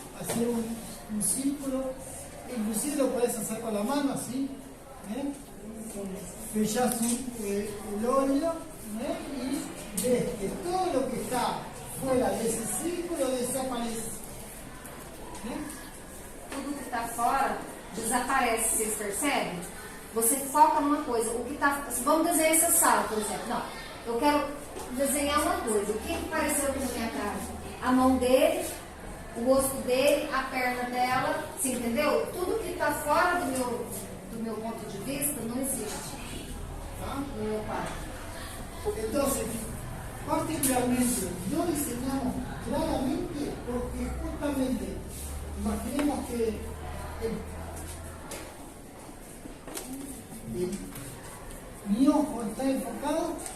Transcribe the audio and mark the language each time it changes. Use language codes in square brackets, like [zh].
[es] Hacer un círculo, inclusive lo puedes hacer con la mano así, ¿eh? Fechás el óleo, ¿eh? Y ves que todo lo que está fuera de ese círculo desaparece, ¿eh? [pt] Tudo que está fora desaparece, vocês percebem? Você foca numa coisa. O que tá, vamos desenhar essa sala, por exemplo. Não, eu quero desenhar uma coisa. O que apareceu aqui na minha cara? A mão dele, o rosto dele, a perna dela. Você entendeu? Tudo que está fora do meu ponto de vista não existe. ¿Ah? No meu pai. [es] Entonces, particularmente, no diseñamos claramente porque justamente, imaginemos que mi ojo está enfocado